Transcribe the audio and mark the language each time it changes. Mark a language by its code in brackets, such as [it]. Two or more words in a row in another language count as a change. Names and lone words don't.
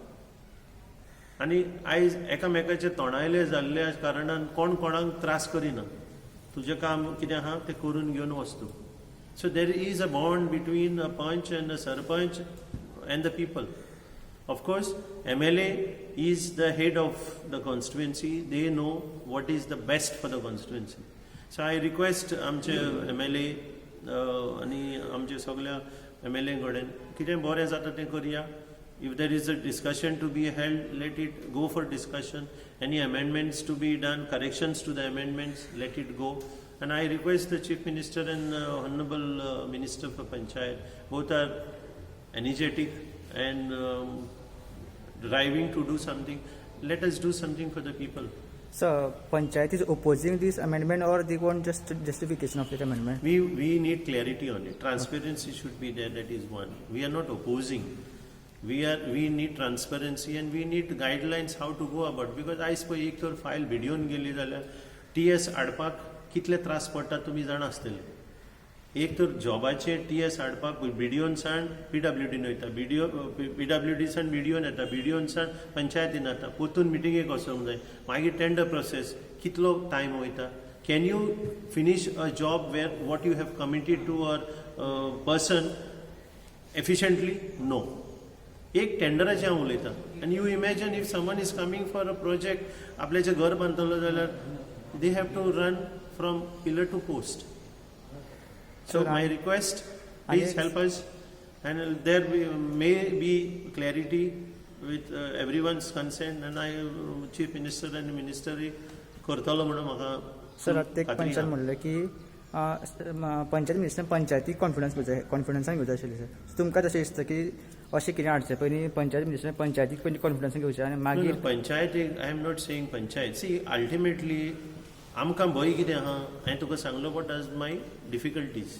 [kok] आनी आयज एकामेकाचे तोंडायले जाल्ल्या कारणान कोण कोणाक त्रास करिना. तुजें काम कितें आहा तें करून घेवन वच तूं. [en] So there is a bond between a panch and a sarpanch and the people. Of course MLA is the head of the constituency. They know what is the best for the constituency. So I request [kok] आमचे एमएलए आनी आमचे सगळ्या एमएलए कडेन कितें बरें जाता तें करया. [en] If there is a discussion to be held, let it go for discussion. Any amendments to be done, corrections to the amendments, let it go. And I request the Chief Minister and Honorable Minister for Panchayat, both are energetic and driving to do something. Let us do something for the people. So, Panchayat is opposing this amendment or they want just justification of the amendment? We need clarity on it. Transparency should be there, that is one. We are not opposing. We need transparency and we need guidelines how to go about. [kok] Because आयज पळय एक तर फायल व्हिडियोन गेली जाल्यार TS हाडपाक कितले त्रास पडटा तुमी जाणा आसतले. एक तर जॉबाचे TS हाडपाक व्हिडियोनसान PWDन वयता, PWDसान व्हिडियोन येता, व्हिडियोनसान पंचायतीन येता, परतून मिटिंगेक वचोंक जाय, मागीर [en] tender process, [kok] कितलो टायम वयता. [en] Can you finish a job where what you have committed to a person efficiently? No. [kok] एक टेंडराचें हांव उलयतां. [en] आनी you imagine if someone is coming for a project, [kok] आपल्याचें घर बांदतलो जाल्यार [en] they have to run from pillar to post. So my request, Please help us and there may be clarity with everyone's consent, and I Chief Minister and Minister [kok] करतलो म्हणून म्हाका. सर प्रत्येक पंचायत म्हणलें की पंचायत मिनिस्टर पंचायती कॉन्फिडन्सान घेवचें आशिल्लें सर. तुमकां तशें दिसता की अशें कितें हाडचें पयलीं पंचायत मिनिस्टर पंचायतीक पयलीं कॉन्फिडन्सान घेवचें आनी मागीर [en] पंचायतीक? I am not saying panchayat. [kok] सी अल्टिमेटली आमकां भंय कितें आहा? हांवें तुका सांगलो [en] what are my difficulties.